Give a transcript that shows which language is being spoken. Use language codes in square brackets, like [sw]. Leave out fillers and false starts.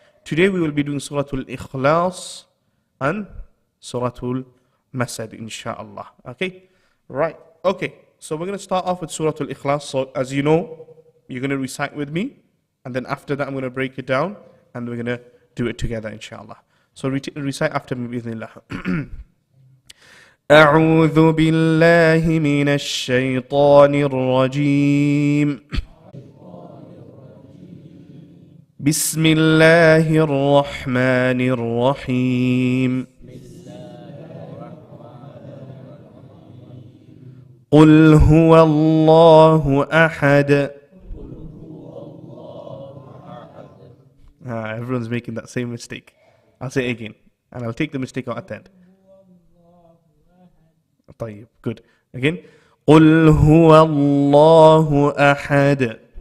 [en] Today we will be doing Surah Al-Ikhlas and Surah Al-Masad, inshallah. Okay? Right. Okay. So we're going to start off with Surah Al-Ikhlas. So as you know, you're going to recite with me, and then after that I'm going to break it down, and we're going to do it together, inshallah. So recite after me, bi'idhnillah. [ar] أعوذ بالله من الشيطان الرجيم بسم الله الرحمن الرحيم قل هو الله أحد. [en] Everyone's making that same mistake. I'll say it again, and I'll take the mistake out at the end. [ar] طيب, [en] good. Again. [ar] قل هو الله أحد.